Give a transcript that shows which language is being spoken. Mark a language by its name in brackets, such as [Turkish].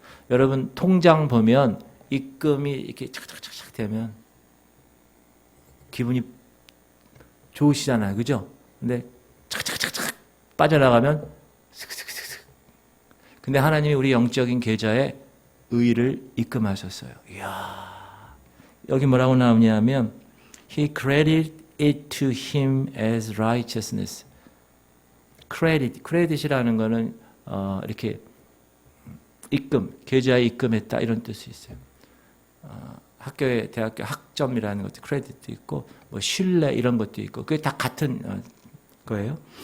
[Korean] 여러분 통장 보면 입금이 이렇게 착착착착 되면 기분이 좋으시잖아요. 그죠? 근데 착착착착 빠져나가면 슥슥슥슥 근데 하나님이 우리 영적인 계좌에 의를 입금하셨어요. 이야, 여기 뭐라고 나오냐면 [English] He credited it to him as righteousness. [Korean] credit이라는 거는 이렇게 입금, 계좌에 입금했다 이런 뜻이 있어요. 학교에 대학교 학점이라는 것도 크레딧도 있고 뭐 신뢰 이런 것도 있고 그게 다 같은 거예요.